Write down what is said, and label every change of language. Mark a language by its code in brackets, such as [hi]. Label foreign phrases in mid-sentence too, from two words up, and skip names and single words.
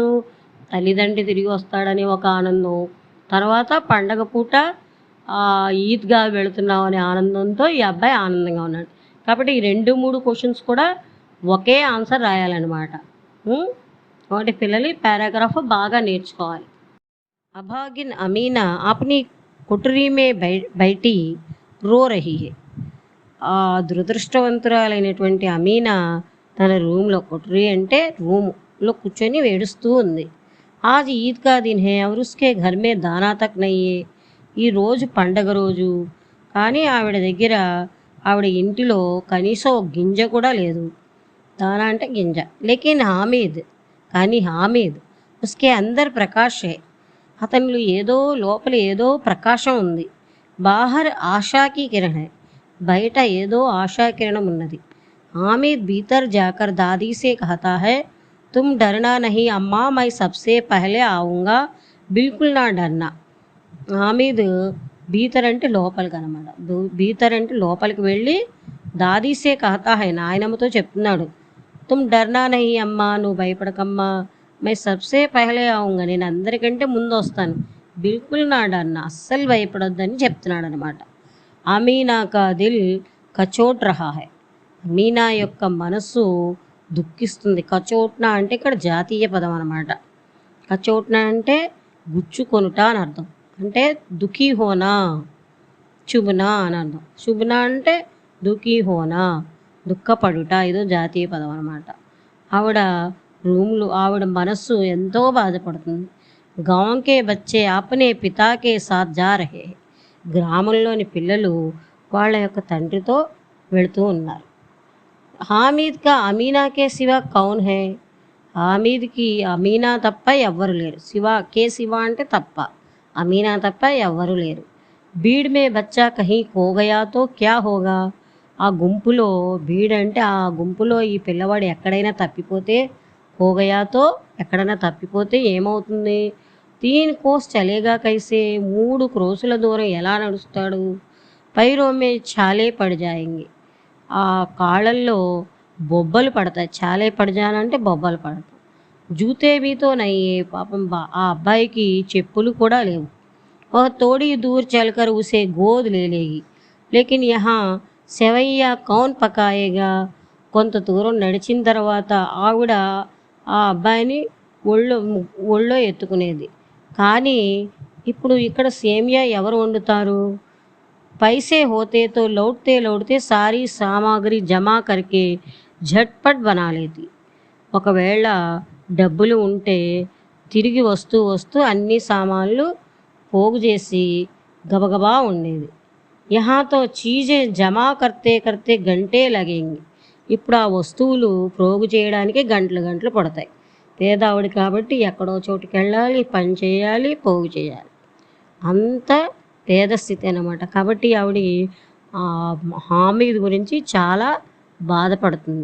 [te] తల్లిదండ్రి తిరిగి వస్తాడని ఒక ఆనందం, తర్వాత పండగ పూట ఈద్‌గా వెళుతున్నాం అనే ఆనందంతో ఈ అబ్బాయి ఆనందంగా ఉన్నాడు. కాబట్టి ఈ 2, 3 క్వెషన్స్ కూడా ఒకే ఆన్సర్ రాయాలన్నమాట. కాబట్టి పిల్లలు ఈ పారాగ్రాఫ్ బాగా నేర్చుకోవాలి. [hi] अभागिन अमीना अपनी कुटरी में बैठी रो रही है. [te] దురదృష్టవంతురాలైనటువంటి అమీనా తన రూమ్లో, కుటరీ అంటే రూమ్లో కూర్చొని ఏడుస్తూ ఉంది. [hi] आज ईद का दिन है और उसके घर में दाना तक नहीं है. [te] ఈరోజు పండగ రోజు, కానీ ఆవిడ ఇంటిలో కనీసం ఒక గింజ కూడా లేదు. [hi] దానా [te] అంటే గింజ. [hi] లేకిన్ కానీ हामिद उसके अंदर प्रकाश है. [te] అతనిలో లోపల ఏదో ప్రకాశం ఉంది. [hi] बाहर आशा की किरण है. [te] బయట ఏదో ఆశాకిరణం ఉన్నది. [hi] हामिद भीतर जाकर दादी से कहता है, तुम डरना नहीं अम्मा, मैं सबसे पहले आऊँगा, बिल्कुल न डरना. [te] హామీద్ భీతర్ అంటే లోపలికి అనమాట. భీతర్ అంటే లోపలికి వెళ్ళి [hi] दादी से कहता है, [te] నాయనమ్మతో చెప్తున్నాడు. [hi] तुम डरना नहीं अम्मा, [te] నువ్వు భయపడకమ్మా, [hi] मैं सबसे पहले आऊँगा, [te] నేను అందరికంటే ముందు వస్తాను. [hi] बिल्कुल न डरना, [te] అస్సలు భయపడొద్దని చెప్తున్నాడు అనమాట. [hi] अमीना का दिल कचोट रहा है. [te] మీనా యొక్క మనసు దుఃఖిస్తుంది. కచోట్నా అంటే ఇక్కడ జాతీయ పదం అనమాట. కచోట్నా అంటే గుచ్చుకొనుట అని అర్థం. అంటే [hi] दुःखी होना, [te] చుబ్నా అని అర్థం. చుబ్నా అంటే [hi] दुःखी होना, [te] దుఃఖపడుట. ఇదో జాతీయ పదం అనమాట. ఆవిడ మనస్సు ఎంతో బాధపడుతుంది. [hi] गाँव के बच्चे अपने पिता के साथ जा रहे. [te] గ్రామంలోని పిల్లలు వాళ్ళ యొక్క తండ్రితో వెళుతూ ఉన్నారు. [hi] हामिद का अमीना के सिवा कौन है. [te] హామీద్కి అమీనా తప్ప ఎవ్వరు లేరు. శివ అంటే తప్ప, అమీనా తప్ప ఎవ్వరు లేరు. [hi] भीड़ में बच्चा कहीं खो गया तो क्या होगा. [te] ఆ గుంపులో, భీడ్ అంటే ఆ గుంపులో ఈ పిల్లవాడు ఎక్కడైనా తప్పిపోతే, హోగయాతో ఎక్కడైనా తప్పిపోతే ఏమవుతుంది? [hi] 3 कोस चलेगा कैसे, [te] 3 క్రోసుల దూరం ఎలా నడుస్తాడు? [hi] पैरों में छाले पड़ी जाएँगी. [te] ఆ కాళ్ళల్లో బొబ్బలు పడతాయి. ఛాలే పడిజానంటే బొబ్బలు పడతాయి. [hi] जूते भी तो नहीं, [te] పాపం ఆ అబ్బాయికి చెప్పులు కూడా లేవు. [hi] वो थोड़ी दूर चलकर उसे गोद ले लेगी, लेकिन यहाँ सेवइयाँ कौन पकाएगा. [te] కొంత దూరం నడిచిన తర్వాత ఆవిడ ఆ అబ్బాయిని ఒళ్ళో ఎత్తుకునేది. కానీ ఇప్పుడు ఇక్కడ సేమియా ఎవరు వండుతారు? [hi] पैसे होते तो लौटते सारी सामग्री जमा करके झटपट बना लेती. [te] ఒకవేళ డబ్బులు ఉంటే తిరిగి వస్తూ అన్ని సామాన్లు పోగు చేసి గబగబా ఉండేది. [hi] यहाँ तो चीज़ें जमा करते घंटे लगेंगी. [te] ఇప్పుడు ఆ వస్తువులు పోగు చేయడానికి గంటలు పడతాయి. పేదావిడి కాబట్టి ఎక్కడో చోటుకి వెళ్ళాలి, పని చేయాలి, పోగు చేయాలి. అంత పేద స్థితి అన్నమాట. కాబట్టి ఆవిడ హామీద్ గురించి చాలా బాధపడుతుంది.